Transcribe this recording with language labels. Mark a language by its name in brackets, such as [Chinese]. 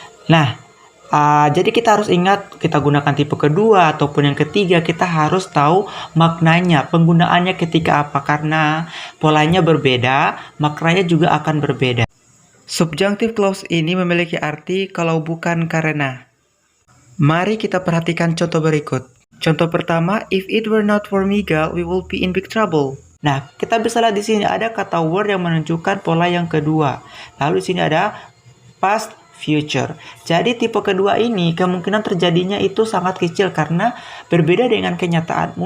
[Indonesian] Nah, jadi kita harus ingat, kita gunakan tipe kedua ataupun yang ketiga, kita harus tahu maknanya, penggunaannya ketika apa. Karena polanya berbeda, maknanya juga akan berbeda. Subjunctive clause ini memiliki arti kalau bukan karena. Mari kita perhatikan contoh berikut. Contoh pertama, [English] if it were not for Miguel, we will be in big trouble. [Indonesian] Nah, kita bisa lihat di sini ada kata were yang menunjukkan pola yang kedua. Lalu di sini ada past future. Jadi tipe kedua ini kemungkinan terjadinya itu sangat kecil karena berbeda dengan kenyataan.